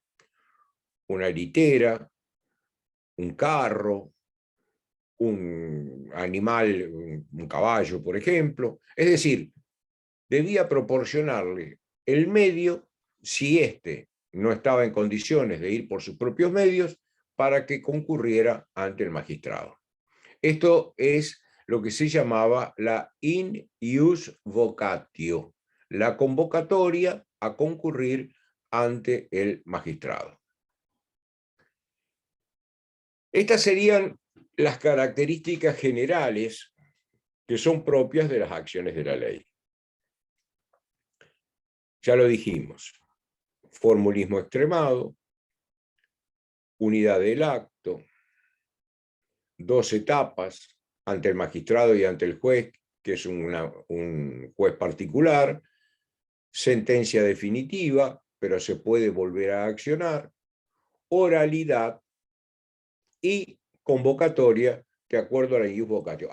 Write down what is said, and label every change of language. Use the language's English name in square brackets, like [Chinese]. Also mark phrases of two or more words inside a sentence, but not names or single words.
[Spanish] Una litera, un carro, un animal, un caballo, por ejemplo. Es decir, debía proporcionarle el medio, si éste no estaba en condiciones de ir por sus propios medios, para que concurriera ante el magistrado. Esto es lo que se llamaba la [Latin] in ius vocatio, [Spanish] la convocatoria a concurrir ante el magistrado. Estas serían las características generales que son propias de las acciones de la ley. Ya lo dijimos, formulismo extremado, unidad del acto, 2 etapas, ante el magistrado y ante el juez, que es un juez particular, sentencia definitiva, pero se puede volver a accionar, oralidad y convocatoria de acuerdo a la [Latin] ius vocatio.